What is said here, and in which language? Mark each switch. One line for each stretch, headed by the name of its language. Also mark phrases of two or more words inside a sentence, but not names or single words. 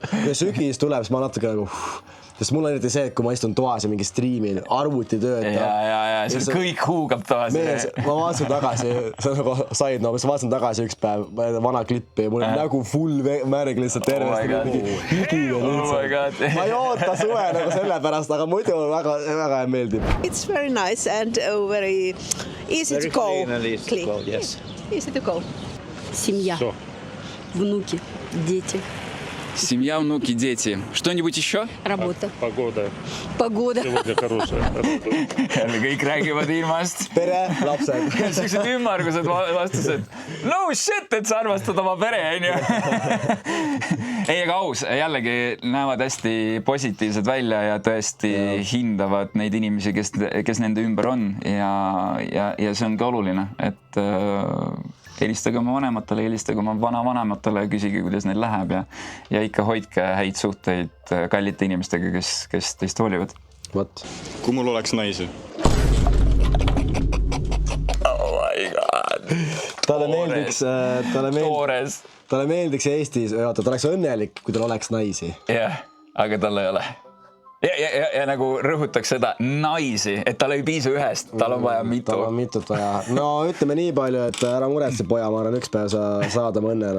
Estonian: Kui sügis tuleb, siis ma natuke nagu... Sest mul on eriti see, et kui ma istun toas ja mingi striimin, arvuti töötab. Ja, see kõik huugab toas. Mees, ma vaatasin tagasi, see on nagu said, no, ma vaatasin tagasi üks päev vana klippi ja mul on nägu full märg lihtsalt tervesti. Ma ei oota suve nagu selle pärast, aga muidu väga meeldib.
English: It's very nice and very easy to go. Clean. Yes. Easy to go.
Russian: Семья, внуки, дети. Семья, внуки, дети. Что-нибудь еще? Работа. Погода. Погода. Сегодня хорошая.
Estonian: Jälle kõik räägivad ilmast. Pere, lapsed. Sellised ümmargused vastused.
English: No shit,
Estonian: et sa armastad oma pere, on ju. Ei, aga aus, jällegi näevad hästi positiivsed välja ja tõesti hindavad neid inimesi, kes nende ümber on. Ja see on ka oluline, et helistage oma vanematele, helistage oma vanavanematele ja küsige, kuidas neil läheb ja ikka hoidke häid suhteid kallite inimestega, kes teist hoolivad.
English: What?
Estonian: Kui mul oleks naisi?
English: Oh my god.
Estonian: Talle meeldiks Eestis, ta oleks õnnelik, kui tal oleks naisi. Jah, aga tal ei ole. Ja nagu rõhutaks seda naisi, et tal ei piisa ühest, tal on vaja mitu. Tal on mitut vaja. No ütleme nii palju, et ära muretse poja, ma arvan, üks päev sa saad oma õnnena.